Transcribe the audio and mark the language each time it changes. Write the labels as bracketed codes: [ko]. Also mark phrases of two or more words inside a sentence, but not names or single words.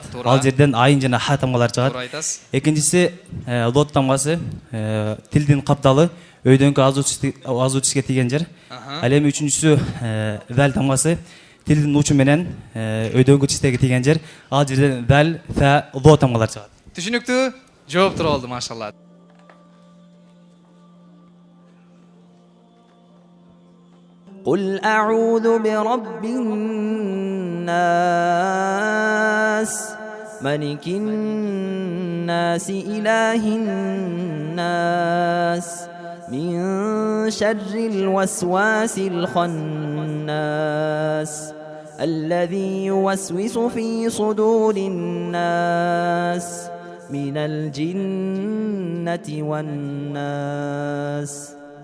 [ky] Ал жерден айын жана ха тамгалар чыгат. Экинчиси лот тамгасы тилдин капталы өйдөнгө азуучиске тийген жер. Ал эми үчүнчүсү зал тамгасы тилдин учу менен өйдөнгө чистеге тийген жер. Ал жерден зал, фа, ло тамгалар чыгат. Түшүнүктүү? Жооптор болду, машалла. [ar] قل أعوذ برب الناس ملك الناس إله الناس من شر الوسواس الخناس الذي يوسوس في صدور الناس من الجنة والناس.